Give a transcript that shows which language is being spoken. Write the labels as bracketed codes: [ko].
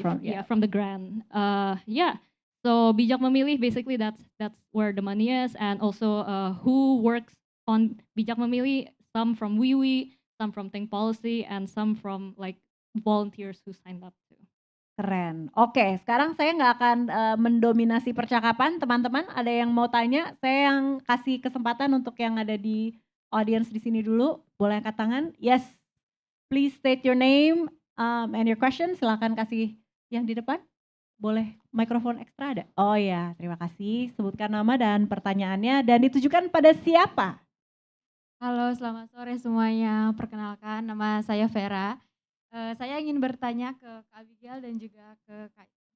[en] from the grant. Yeah. So bijak memilih, basically that's where the money is, and also who works on bijak memilih. Some from Wiwi, some from Think Policy, and some from like volunteers who signed up too. [id] Keren. Oke, sekarang saya nggak akan mendominasi percakapan. Teman-teman, ada yang mau tanya? Saya yang kasih kesempatan untuk yang ada di audience di sini dulu. Boleh angkat tangan? Yes. [en] Please state your name and your question. [id] Silakan kasih yang di depan. Boleh mikrofon ekstra ada? Oh ya, terima kasih. Sebutkan nama dan pertanyaannya dan ditujukan pada siapa? Halo, selamat sore semuanya. Perkenalkan, nama saya Vera. Saya ingin bertanya ke Kak Abigail dan juga ke Kak.